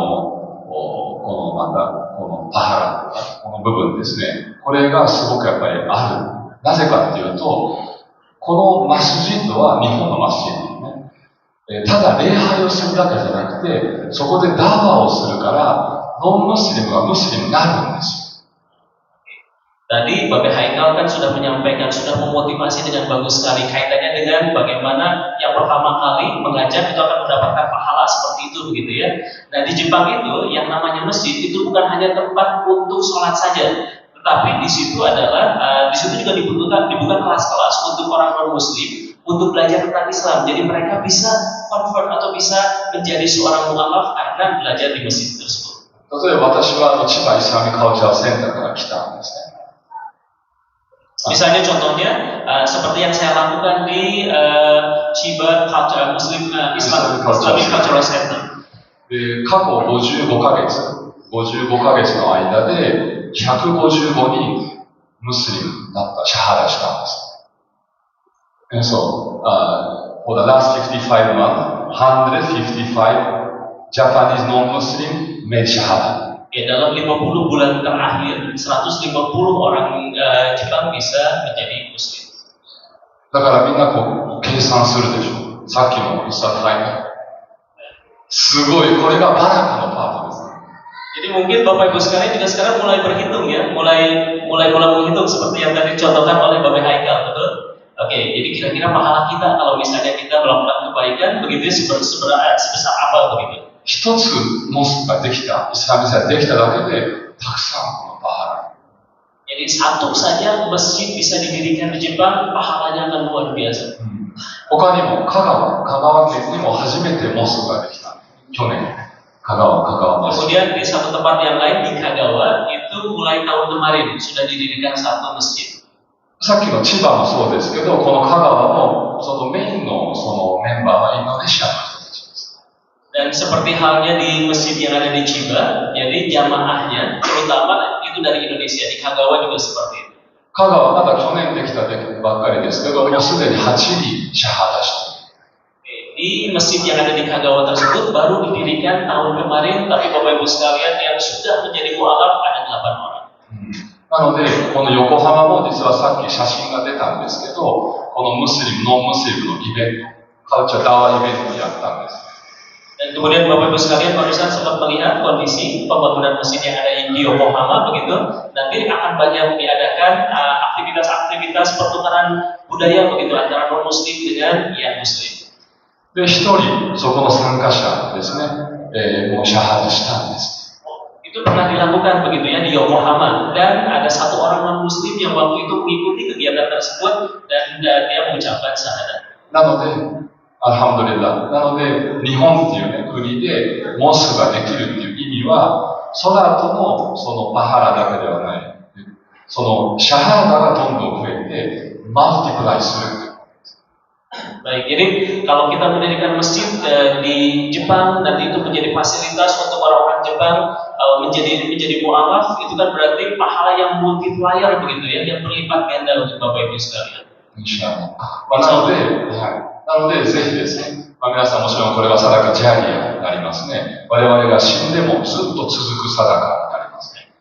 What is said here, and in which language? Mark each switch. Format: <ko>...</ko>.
<ja>このパハラ、この部分ですね。これがすごくやっぱりある。なぜかっていうと、このマスジッドは日本のマスジッド。ただ礼拝をするだけじゃなくて、そこでダワをするから、ノンムスリムがムスリムになるんですよ。</ja> <id>Tadi Bapak Haikal kan sudah menyampaikan, sudah memotivasi dengan bagus sekali kaitannya dengan bagaimana yang pertama kali mengajar itu akan mendapatkan pahala seperti itu begitu ya. Nah di Jepang itu yang namanya masjid itu bukan hanya tempat untuk sholat saja, tetapi di situ adalah di situ juga dibuka kelas-kelas untuk orang non-muslim untuk belajar tentang Islam. Jadi mereka bisa convert atau bisa menjadi seorang mu'alaf karena belajar di masjid tersebut.</id> <ja>例えば私は千葉イスラミカルチャーセンターから来たんですね。</ja> <id>Misalnya contohnya seperti yang saya lakukan di Chiba Muslim Islamic Cultural Center.</id> <ja>で、過去55ヶ月の間で155人ムスリムになったシャハダしたんです。</ja> <en>And so, for the last 55 months, 155 Japanese non-Muslim made Shahada.</en> <id>Ya, dalam 50 bulan terakhir 150 orang Jepang bisa menjadi muslim.</id> <ja>だからみんなこう計算するでしょ。さっきのイスタファイナ。すごい、これがバラカのパートです。</ja> <id>Jadi mungkin Bapak Ibu sekalian juga sekarang mulai berhitung ya, mulai menghitung seperti yang tadi dicontohkan oleh Bapak Haikal, betul? Oke, jadi kira-kira pahala kita kalau misalnya kita melakukan kebaikan begitu sebesar apa begitu?</id> <ja>一つモスクができた、イスラム社ができただけで、たくさんこのパハラ。</ja> <id>Jadi satu saja masjid bisa didirikan di Jepang, pahalanya akan luar biasa.</id> <ja>他にも香川県にも初めてモスクができた。去年、香川モスク。</ja> <id>Kemudian di satu tempat yang lain di Kagawa itu mulai tahun kemarin sudah didirikan satu masjid.</id> <ja>さっきの千葉もそうですけど、この香川もそのメインのそのメンバーはインドネシアの人たちです。</ja> <id>Dan seperti halnya di masjid yang ada di Chiba, jadi jamaahnya terutama itu dari Indonesia, di Kagawa juga seperti itu.</id> <ja>香川はまだ去年できたばっかりですけど、もうすでに8人シャハダしている。</ja> <id>Di masjid yang ada di Kagawa tersebut baru didirikan tahun kemarin, tapi Bapak Ibu sekalian yang sudah menjadi mu'alaf ada 8 orang.</id> <ja>なので、この横浜も実はさっき写真が出たんですけど、このムスリム、ノンムスリムのイベント、カルチャーダワーイベントをやったんです。</ja> <id>Dan kemudian Bapak Ibu sekalian barusan sempat melihat kondisi pembangunan masjid yang ada di Yokohama begitu. Nanti akan banyak diadakan aktivitas pertukaran budaya begitu antara non muslim dengan yang muslim.</id> <ja>で、一人、そこの参加者ですね、もうシャハダしたんです。</ja> <id>Itu pernah dilakukan begitu ya di Yokohama, dan ada satu orang non muslim yang waktu itu mengikuti kegiatan tersebut dan dia mengucapkan syahadat.</id> <ja>なので、アルハムドリラ、なので、日本っていうね、国でモスクができるっていう意味は、ソラートのそのパハラだけではない。そのシャハダがどんどん増えて、マルティプライするっていう。</ja> <id>Baik, jadi kalau kita mendirikan masjid di Jepang nanti itu menjadi fasilitas untuk orang-orang Jepang menjadi mu'alaf, itu kan berarti pahala yang multiplier begitu ya, yang berlipat ganda untuk Bapak Ibu sekalian.</id> <ja>インシャアラ。なので、ぜひですね、皆さんもちろんこれはサダカジャリアになりますね。我々が死んでもずっと続くサダカになりますね。</ja>